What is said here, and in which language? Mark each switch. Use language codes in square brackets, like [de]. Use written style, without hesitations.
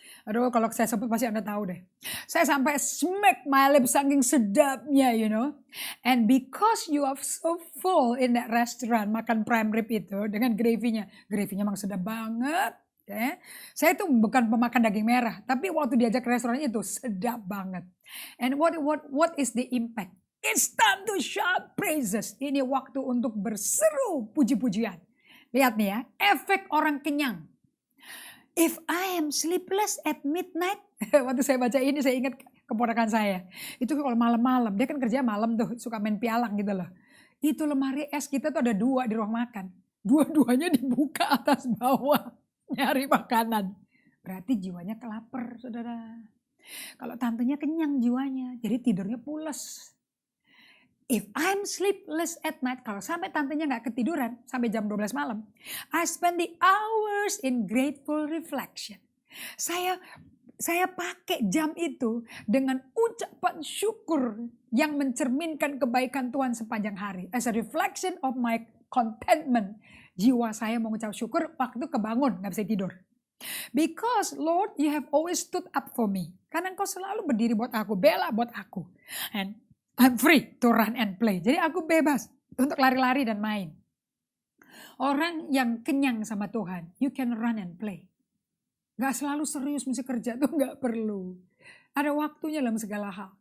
[id] Aduh, kalau saya sebut pasti Anda tahu deh. Saya sampai [en] smack my lips [id] saking sedapnya, [en] you know. And because you are so full in that restaurant, [id] makan prime rib itu dengan gravy-nya. Gravy-nya memang sedap banget. Okay. Saya itu bukan pemakan daging merah, tapi waktu diajak ke restoran itu sedap banget. [en] And what is the impact? It's time to shout praises. [id] Ini waktu untuk berseru puji-pujian. Lihat nih ya, efek orang kenyang. [en] If I am sleepless at midnight, [id] waktu saya baca ini saya ingat keponakan saya. Itu kalau malam-malam, dia kan kerja malam tuh, suka main pialang gitu loh. Itu lemari es kita tuh ada 2 di ruang makan. Dua-duanya dibuka atas bawah, nyari makanan. Berarti jiwanya kelaper, saudara. Kalau tantenya kenyang jiwanya, jadi tidurnya pules. [en] If I'm sleepless at night, [id] kalau sampai tantenya nggak ketiduran sampai jam 12 malam, [en] I spend the hours in grateful reflection. [id] Saya pakai jam itu dengan ucapan syukur yang mencerminkan kebaikan Tuhan sepanjang hari. [en] As a reflection of my contentment. [id] Jiwa saya mengucap syukur waktu kebangun, nggak bisa tidur. [en] Because Lord, you have always stood up for me. [id] Karena engkau selalu berdiri buat aku, bela buat aku. [en] And I'm free to run and play. [id] Jadi aku bebas untuk lari-lari dan main. Orang yang kenyang sama Tuhan, [en] you can run and play. [id] Gak selalu serius mesti kerja tuh gak perlu. Ada waktunya dalam segala hal.